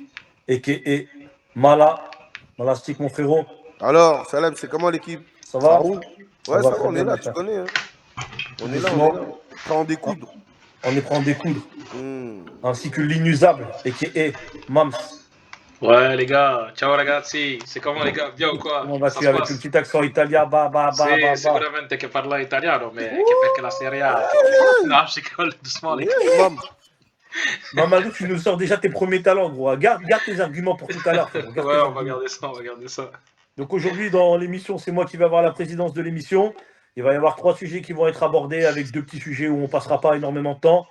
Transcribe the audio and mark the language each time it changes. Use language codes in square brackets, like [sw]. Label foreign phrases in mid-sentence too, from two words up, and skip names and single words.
[fr] A.K.A. Malastic, mon frérot. Alors, Salem, c'est comment l'équipe? Ça Ça va? roule? Ça Ouais, va ça va, très on est bien, là, mon tu frère. connais. Hein. Tout On est là, on est là. doucement. Prêt à en découdre. On est prêt à en découdre. Hmm. Ainsi que l'inusable, A.K.A. Mams. Ouais les gars, [it] ciao ragazzi, [fr] c'est comment les gars? Bien ou quoi? Comment Ça vas-tu se avec le passe? petit accent italien? Bah. [it] Sicuramente che parla italiano, mais che perché la Serie A. [fr] Non, je rigole doucement les gars. Mam. Mamadou, tu nous sors déjà tes premiers talents, gros. Garde tes arguments pour tout à l'heure, frérot. Garde tes Ouais, on va arguments. garder ça, on va garder ça. Donc aujourd'hui, dans l'émission, c'est moi qui vais avoir la présidence de l'émission. Il va y avoir 3 sujets qui vont être abordés avec 2 petits sujets où on passera pas énormément de temps.